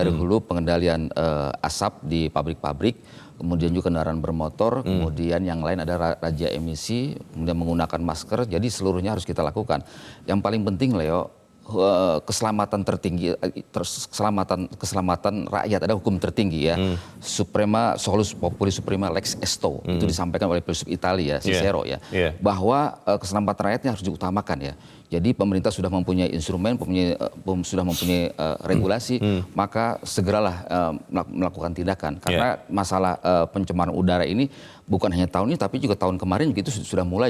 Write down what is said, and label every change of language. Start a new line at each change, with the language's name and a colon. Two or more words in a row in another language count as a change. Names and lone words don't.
Indonesian: Dari hulu pengendalian asap di pabrik-pabrik, kemudian juga kendaraan bermotor, kemudian yang lain ada razia emisi, kemudian menggunakan masker. Jadi seluruhnya harus kita lakukan. Yang paling penting Leo, keselamatan tertinggi, keselamatan rakyat ada hukum tertinggi ya.
Latin: Suprema solus populi suprema lex esto,
Indonesian: itu disampaikan oleh filsuf Italia Cicero ya, bahwa keselamatan rakyatnya harus diutamakan ya. Jadi pemerintah sudah mempunyai instrumen, sudah mempunyai regulasi, maka segeralah melakukan tindakan. Karena masalah pencemaran udara ini bukan hanya tahun ini, tapi juga tahun kemarin itu sudah mulai.